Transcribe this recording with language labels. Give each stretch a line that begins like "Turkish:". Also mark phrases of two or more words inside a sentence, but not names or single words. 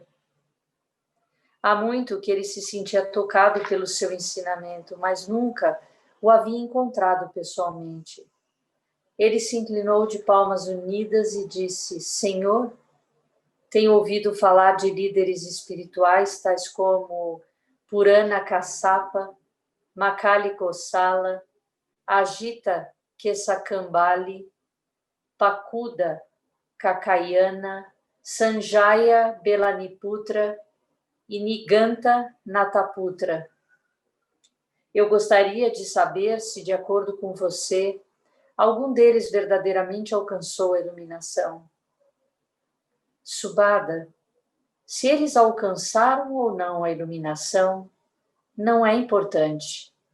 Portuguese: Há muito que ele se sentia tocado pelo seu ensinamento, mas nunca o havia encontrado pessoalmente. Ele se inclinou de palmas unidas e disse: Senhor, tenho ouvido falar de líderes espirituais tais como Purana Kassapa, Makali Kosala, Ajita Kesakambali, Pakuda Kakayana, Sanjaya Belaniputra e Niganta Nataputra. Eu gostaria de saber se, de acordo com você, algum deles verdadeiramente alcançou a iluminação. Subhada, se eles alcançaram ou não a iluminação, não é importante.